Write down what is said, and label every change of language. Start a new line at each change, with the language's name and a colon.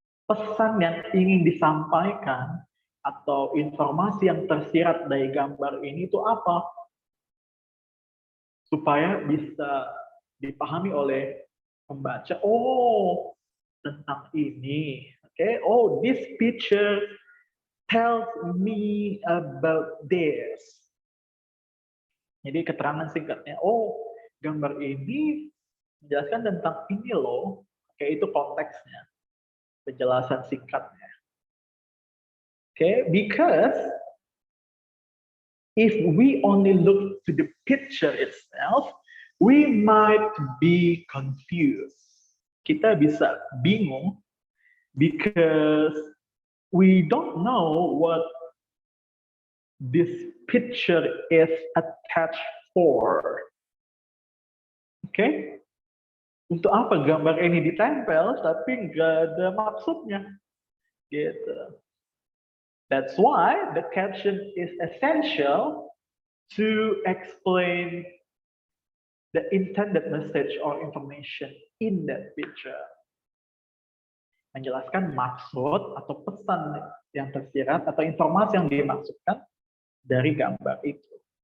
Indonesian: Pesan yang ingin disampaikan atau informasi yang tersirat dari gambar ini itu apa? Supaya bisa dipahami oleh pembaca. Oh, tentang ini.
English: Oh, this picture tells me about this.
Indonesian: Jadi keterangan singkatnya, oh, gambar ini menjelaskan tentang ini loh. Itu konteksnya. Penjelasan singkatnya.
English: Because if we only look to the picture itself, we might be confused.
Indonesian: Kita bisa bingung
English: because we don't know what this picture is attached for.
Indonesian: Untuk apa gambar ini ditempel tapi nggak ada maksudnya, gitu.
English: That's why the caption is essential to explain the intended message or information in that picture.
Indonesian: Menjelaskan maksud atau pesan yang tersirat atau informasi yang dimaksudkan dari gambar itu.